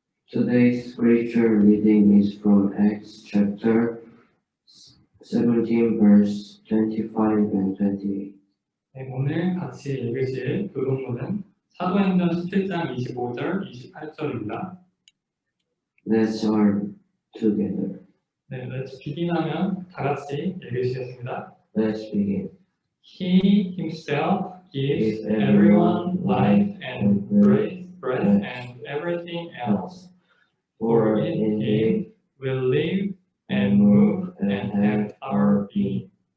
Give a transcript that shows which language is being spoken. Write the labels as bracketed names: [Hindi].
[English] Today's scripture reading is from Acts chapter 17, verse 25 and 28. [Korean] 네, 오늘 같이 읽으실 교동문은 사도행전 17장 25절, 28절입니다. [English] Let's all together. [Korean] 네, [English] Let's begin [Korean] 하면 다 같이 읽으시겠습니다. [English] Let's begin. He himself gives everyone life and breath and everything else. For in him we live and move and have our being.